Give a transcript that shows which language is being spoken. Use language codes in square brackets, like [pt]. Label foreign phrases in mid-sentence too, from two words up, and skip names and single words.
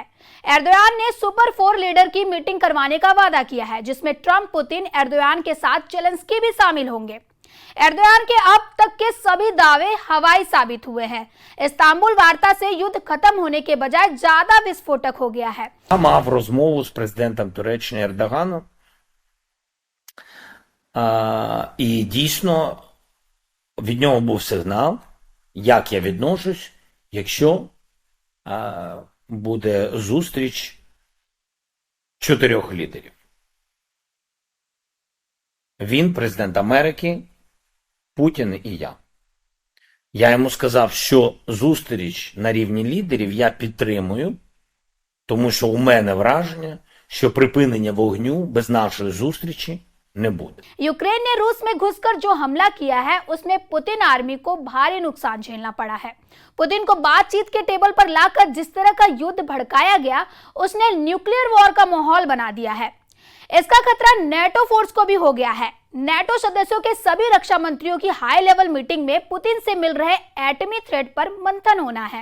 [hi] एर्दोगान ने सुपर 4 लीडर की मीटिंग करवाने का वादा किया है, जिसमें ट्रंप, पुतिन, एर्दोगान के साथ जेलेंस्की भी शामिल होंगे। एर्दोगान के अब तक के सभी दावे हवाई साबित हुए हैं। इस्तांबुल वार्ता से युद्ध खत्म होने के बजाय ज्यादा विस्फोटक हो गया है। [uk] Мав розмову з президентом Туреччини Ердоганом. І дійсно від нього був сигнал, як я відношусь, якщо буде зустріч 4 лідерів. Він, президент Америки, Путін і я. Я йому сказав, що зустріч на рівні лідерів я підтримую, тому що у мене враження, що припинення вогню без нашої зустрічі не буде. [hi] यूक्रेन ने रूस में घुसकर जो हमला किया है उसमें पुतिन आर्मी को भारी नुकसान झेलना पड़ा है। पुतिन को बातचीत के टेबल पर लाकर जिस तरह का युद्ध भड़काया गया, उसने [en] nuclear war [hi] का माहौल बना दिया है। इसका खतरा नेटो फोर्स को भी हो गया है। नेटो सदस्यों के सभी रक्षा मंत्रियों की [en] high level meeting [hi] में पुतिन से मिल रहे एटमी थ्रेट पर मंथन होना है।